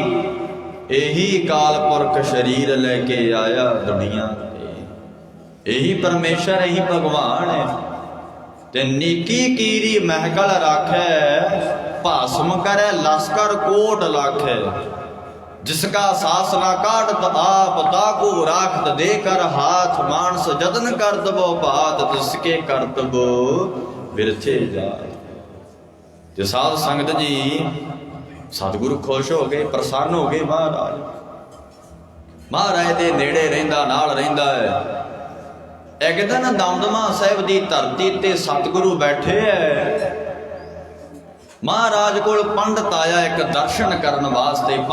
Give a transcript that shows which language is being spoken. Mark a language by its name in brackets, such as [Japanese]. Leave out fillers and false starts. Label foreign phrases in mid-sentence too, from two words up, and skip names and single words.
[Punjabi] ਇਹੀ ਕਾਲ ਪੁਰਖ ਸਰੀਰ ਲੈ ਕੇ ਆਇਆ ਦੁਨੀਆ ਤੇ, ਇਹੀ ਪਰਮੇਸ਼ਰ, ਇਹੀ ਭਗਵਾਨ ਹੈ। [Braj] ਤੇ ਨੀਕੀ ਕੀਰੀ ਮਹਿਕਲ ਰਾਖੈ, ਭਾਸਮ ਕਰੈ ਲਸਕਰ ਕੋਟ ਲਾਖੈ। जिसका सास ना काटत आप, ताको राखत देकर हाथ। मानस जतन करत वो बात, तिसके करतब बिरथे जात। [Punjabi] ਤੇ ਸਾਧ ਸੰਗਤ ਜੀ ਸਤਿਗੁਰੂ ਖੁਸ਼ ਹੋ ਗਏ, ਪ੍ਰਸੰਨ ਹੋ ਗਏ। ਮਹਾਰਾਜ ਦੇ ਨੇੜੇ ਰਹਿੰਦਾ, ਨਾਲ ਰਹਿੰਦਾ ਹੈ। ਇੱਕ ਦਿਨ ਦਮਦਮਾ ਸਾਹਿਬ ਦੀ ਧਰਤੀ ਤੇ ਸਤਿਗੁਰੂ ਬੈਠੇ ਐ। ਮਹਾਰਾਜ ਕੋਲ ਪੰਡਤ ਆਇਆ ਇੱਕ ਦਰਸ਼ਨ ਕਰਨ ਵਾਸਤੇ।